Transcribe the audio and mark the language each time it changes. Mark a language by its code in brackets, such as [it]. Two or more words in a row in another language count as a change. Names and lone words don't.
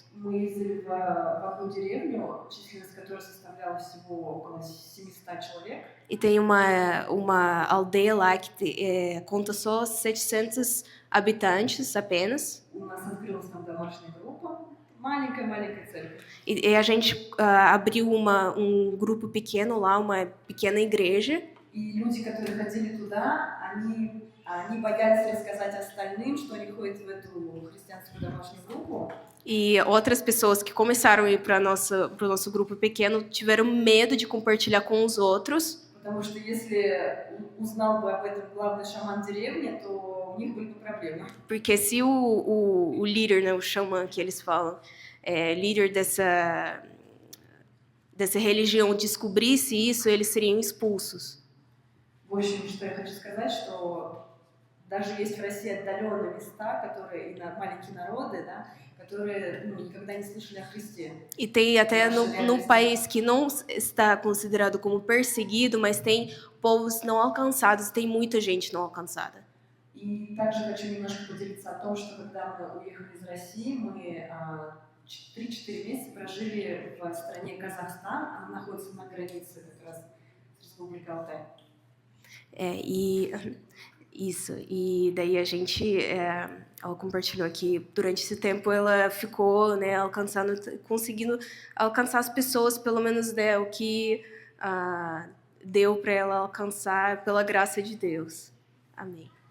[ru] Мы ездили в одну деревню, численность которой составляла всего около 700 человек. [pt] E tem uma aldeia lá que conta só 700 habitantes apenas. [ru] У нас открылась там домашняя группа, маленькая церковь. [pt] E a gente abriu um grupo pequeno lá, uma pequena igreja. [ru] И люди, которые ходили туда, они боялись рассказать остальным, что они ходят в эту христианскую домашнюю группу. [pt] E outras pessoas que começaram a ir para o nosso grupo pequeno tiveram medo de compartilhar com os outros. [ru] Потому что если узнал бы об этом главный шаман деревни, то у них были бы проблемы. [pt] Porque se o líder, né, o xamã que eles falam, líder dessa religião descobrisse isso, eles seriam expulsos. [ru] В общем, что я хочу сказать, что даже есть в России отдаленные места, которые и маленькие народы, да, которые никогда не слышали о Христе. [pt] E tem até num país que não está considerado como perseguido, mas tem povos não alcançados, tem muita gente não alcançada. [ru] И также хочу немножко поделиться о том, что когда мы уехали из России, мы 3-4 месяца прожили в стране Казахстан, она находится на границе как раз с Республикой Алтай. [pt] Isso, e daí a gente, ela compartilhou que durante esse tempo ela ficou, né, conseguindo alcançar as pessoas, pelo menos, né, o que deu para ela alcançar pela graça de Deus. Amém.